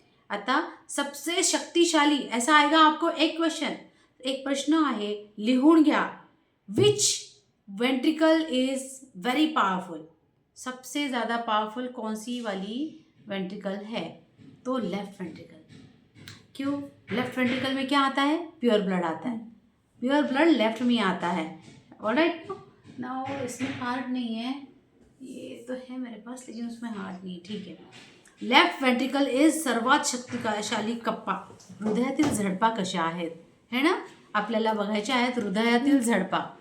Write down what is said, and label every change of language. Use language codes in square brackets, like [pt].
[hi] आता सबसे शक्तिशाली ऐसा आएगा आपको एक क्वेश्चन, [mr] एक प्रश्न आहे, लिहून घ्या. [en] Which ventricle is very powerful? [hi] सबसे ज़्यादा पावरफुल कौन सी वाली वेंट्रिकल है? तो लेफ्ट वेंट्रिकल. क्यों? लेफ्ट वेंट्रिकल में क्या आता है? प्योर ब्लड आता है. प्योर ब्लड लेफ्ट में आता है. ऑलराइट. नाउ इसमें हार्ट नहीं है, ये तो है मेरे पास लेकिन उसमें हार्ट नहीं है. [mr] ठीक है. लेफ्ट वेंट्रिकल इज सर्वात शक्तिशाली कप्पा. हृदयातील झडपा कशा आहेत है ना, आपल्याला बघायच्या आहेत हृदयातील झडपा.